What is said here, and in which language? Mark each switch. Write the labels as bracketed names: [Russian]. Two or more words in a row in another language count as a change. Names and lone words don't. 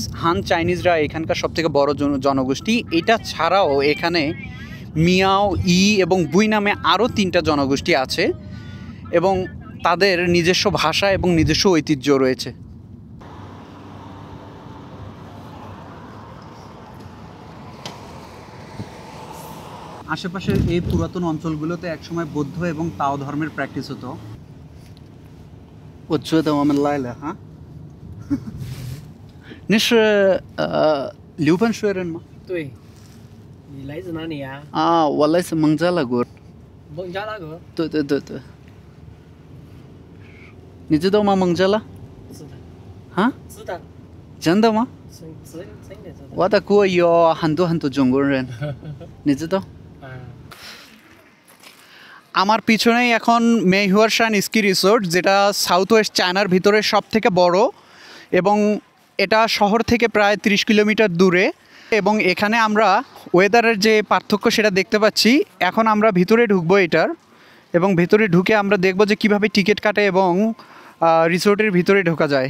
[Bangla] হান চাইনিজরা এখানকার সবথেকে বড় জনগোষ্ঠী। এটা ছাড়াও এখানে মিয়াও, ই এবং বুই নামে আরও 3টা জনগোষ্ঠী আছে এবং তাদের নিজস্ব ভাষা এবং নিজস্ব ঐতিহ্য রয়েছে। আশেপাশের এই পুরাতন অঞ্চলগুলোতে একসময় বৌদ্ধ এবং তাও ধর্মের প্র্যাকটিস হতো। [Chinese] 我觉得我们来了哈。你是刘本水人吗？对，你来自哪里呀？啊，我来自孟加拉国。孟加拉国？对对对对。你知道吗？孟加拉？知道。啊？知道。真的吗？真的知道。我的国有很多中国人，你知道？ [Bangla] আমার পিছনেই এখন মেইহুয়ারশান স্কি রিসোর্ট, যেটা সাউথ ওয়েস্ট চায়নার ভিতরে সব থেকে বড় এবং এটা শহর থেকে প্রায় 30 কিলোমিটার দূরে। এবং এখানে আমরা ওয়েদারের যে পার্থক্য সেটা দেখতে পাচ্ছি। এখন আমরা ভিতরে ঢুকবো এটার, এবং ভেতরে ঢুকে আমরা দেখব যে কীভাবে টিকিট কাটে এবং রিসোর্টের ভিতরে ঢোকা যায়।